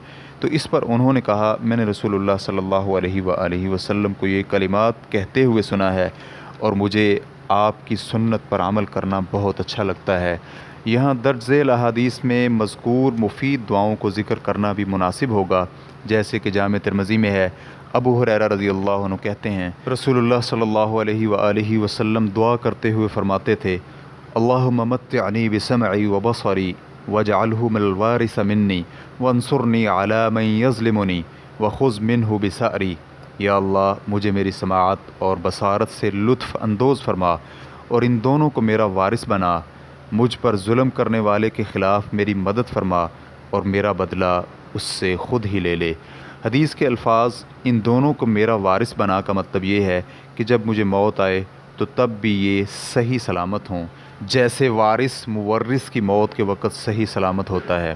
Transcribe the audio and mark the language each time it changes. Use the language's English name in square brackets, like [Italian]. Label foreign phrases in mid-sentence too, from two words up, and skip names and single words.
[Urdu] تو اس پر انہوں نے کہا میں نے رسول اللہ [Arabic] صلی اللہ علیہ وآلہ وسلم [Urdu] کو یہ کلمات کہتے ہوئے سنا ہے اور مجھے آپ کی سنت پر عمل کرنا بہت اچھا لگتا ہے۔ یہاں درج ذیل احادیث میں مذکور مفید دعاؤں کو ذکر کرنا بھی مناسب ہوگا، جیسے کہ جامع ترمذی میں ہے۔ [Arabic] ابو ہریرہ رضی اللہ عنہ [Urdu] کہتے ہیں [Arabic] رسول اللہ صلی اللہ علیہ وآلہ وسلم [Urdu] دعا کرتے ہوئے فرماتے تھے [Arabic] اللہم متعنی بسمعی وبصری واجعلہ من الوارث منی وانصرنی علی من یظلمنی وخذ منہ بثأری۔ [Urdu] یا اللہ مجھے میری سماعت اور بصارت سے لطف اندوز فرما اور ان دونوں کو میرا وارث بنا، مجھ پر ظلم کرنے والے کے خلاف میری مدد فرما اور میرا بدلہ اس سے خود ہی لے لے۔ حدیث کے الفاظ ان دونوں کو میرا وارث بنا کا مطلب یہ ہے کہ جب مجھے موت آئے تو تب بھی یہ صحیح سلامت ہوں، جیسے وارث مورث کی موت کے وقت صحیح سلامت ہوتا ہے۔